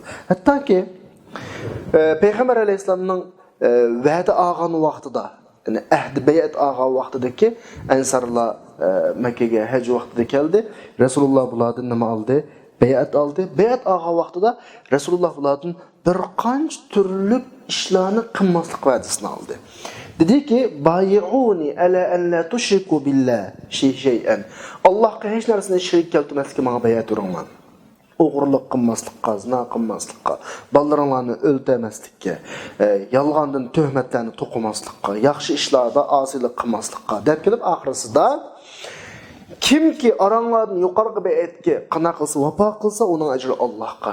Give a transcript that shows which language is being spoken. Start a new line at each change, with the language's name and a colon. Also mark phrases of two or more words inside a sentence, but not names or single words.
Uzbek: Hattoki Payg'ambar alayhisolamning va'da olgan vaqtida, ya'ni ahd bay'at olgan vaqtidagi ansarlar Makkaga haj vaqtida keldi. Rasululloh bulardan nima oldi? Bayat aldı. Bayat ağa vaqtida Rasulullah bulardan bir qancha turli ishlarni qilmaslik va'dasini oldi. Dedi ki:
Arabic: "Bay'uni ala an la tushriku billah shay'an."
Uzbek: Allohga hech narsani shirk keltirmaslikka menga bayat beringlar. O'g'irlik qilmaslikqa, zina qilmaslikqa, bolalarni o'ldirmaslikka, yolg'ondan tuhmatlarni to'qimaslikqa, yaxshi ishlarda osilik qilmaslikqa deb kelib oxirisida kimki aranglardan yuqorqi bayatga qana qilsa, vafo qilsa, uning ajri Allohga.